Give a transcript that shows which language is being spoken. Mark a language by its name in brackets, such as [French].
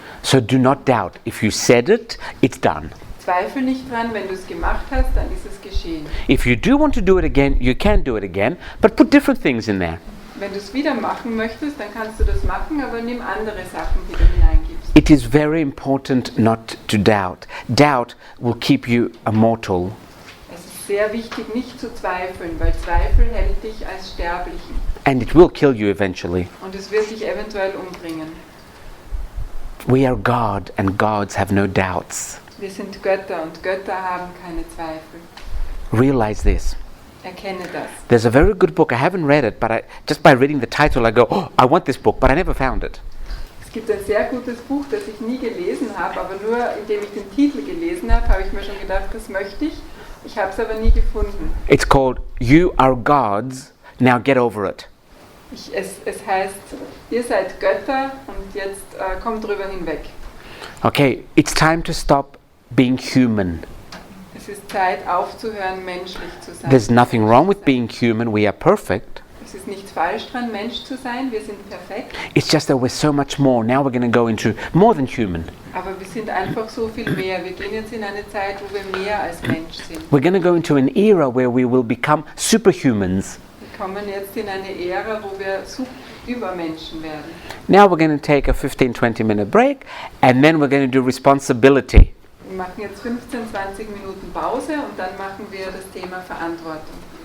[English] So do not doubt. If you said it, it's done. [German] Zweifel nicht dran, wenn du es gemacht hast, dann ist es geschehen. [English] If you do want to do it again, you can do it again, but put different things in there. [German] Wenn du es wieder machen möchtest, dann kannst du das machen, aber nimm andere Sachen, die du hineingibst. [English] It is very important not to doubt. Doubt will keep you immortal. [German] Es ist sehr wichtig, nicht zu zweifeln, weil Zweifel hält dich als Sterblichen. [English] And it will kill you eventually. [German] Und es wird dich eventuell umbringen. [English] We are God and gods have no doubts. [German] Wir sind Götter und Götter haben keine Zweifel. [English] Realize this. [German] Erkenne das. [English] There's a very good book. I haven't read it, but just by reading the title I go, oh, I want this book, but I never found it. [German] Es gibt ein sehr gutes Buch, das ich nie gelesen habe, aber nur indem ich den Titel gelesen habe, habe ich mir schon gedacht, das möchte ich. Ich habe es aber nie gefunden. [English] It's called You Are Gods, Now Get Over It. [German] Es heißt, ihr seid Götter und jetzt kommt drüber hinweg. [English] Okay, it's time to stop being human. [German] Es ist Zeit aufzuhören, menschlich zu sein. [English] There's nothing wrong with being human. We are perfect. [German] Es ist nichts falsch dran, Mensch zu sein. Wir sind perfekt. [English] It's just that we're so much more. Now we're going to go into more than human. [German] Aber wir sind einfach so viel mehr. Wir gehen jetzt in eine Zeit, wo wir mehr als Mensch sind. [English] We're going to go into an era where we will become superhumans. [German] Wir kommen jetzt in eine Ära, wo wir Übermenschen werden. [English] Now we're going to take a 15-20 minute break and then we're going to do responsibility. [German] Wir machen jetzt 15, 20 Minuten Pause und dann machen wir das Thema Verantwortung.